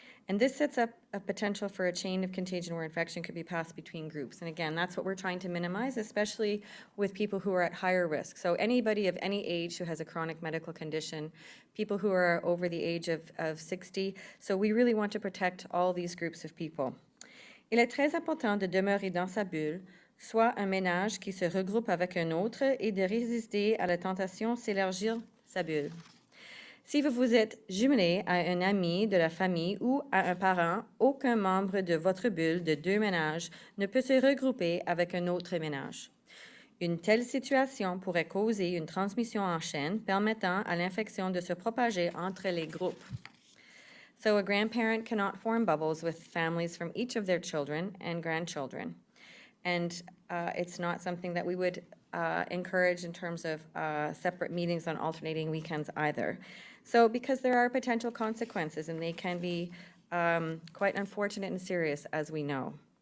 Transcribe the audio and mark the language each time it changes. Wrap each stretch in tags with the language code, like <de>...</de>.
<en>And this sets up a potential for a chain of contagion where infection could be passed between groups. And again, that's what we're trying to minimize, especially with people who are at higher risk. So anybody of any age who has a chronic medical condition, people who are over the age of 60. So we really want to protect all these groups of people.</en> <fr>Il est très important de demeurer dans sa bulle, soit un ménage qui se regroupe avec un autre et de résister à la tentation s'élargir sa bulle. Si vous vous êtes jumelé à un ami de la famille ou à un parent, aucun membre de votre bulle de 2 ménages ne peut se regrouper avec un autre ménage. Une telle situation pourrait causer une transmission en chaîne permettant à l'infection de se propager entre les groupes.</fr> <en>So a grandparent cannot form bubbles with families from each of their children and grandchildren. And it's not something that we would encourage in terms of separate meetings on alternating weekends either. So because there are potential consequences and they can be quite unfortunate and serious, as we know.</en>